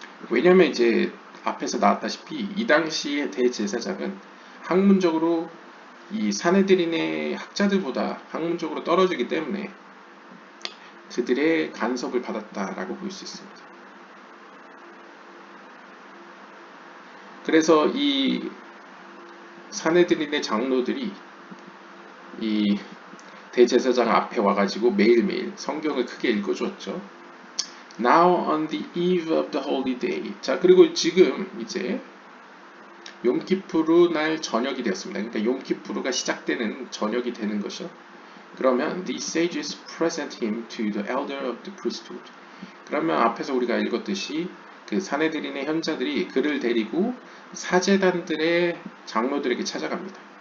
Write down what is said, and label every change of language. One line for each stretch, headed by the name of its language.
Korean: 왜냐하면 이제 앞에서 나왔다시피 이 당시의 대제사장은 학문적으로 이 산헤드린의 학자들보다 학문적으로 떨어지기 때문에 그들의 간섭을 받았다라고 볼 수 있습니다. 그래서 이 산헤드린의 장로들이 이 대제사장 앞에 와가지고 매일매일 성경을 크게 읽어주었죠.
English: Now on the eve of the holy day.
Korean: 자, 그리고 지금 이제 욤키푸르 날 저녁이 되었습니다. 그러니까 욤키푸르가 시작되는 저녁이 되는 것이죠. 그러면
English: the sages present him to the elder of the priesthood.
Korean: 그러면 앞에서 우리가 읽었듯이 그 산헤드린의 현자들이 그를 데리고 사제단들의 장로들에게 찾아갑니다.